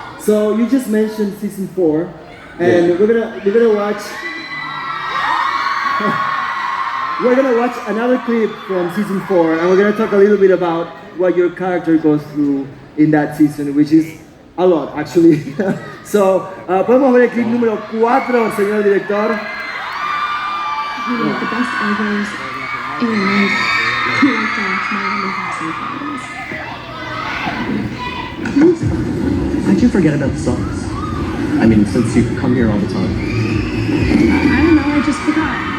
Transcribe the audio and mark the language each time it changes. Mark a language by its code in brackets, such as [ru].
[en] So you just mentioned season 4, and we're gonna watch. We're gonna watch another clip from season 4, and we're gonna talk a little bit about what your character goes through in that season, which is a lot, actually. [es] So, podemos ver el clip número 4, señor director. [en] You know, the best angles in life feel like the tomorrow has How'd you forget about the songs? I mean, since you come here all the time. I don't know, I just forgot.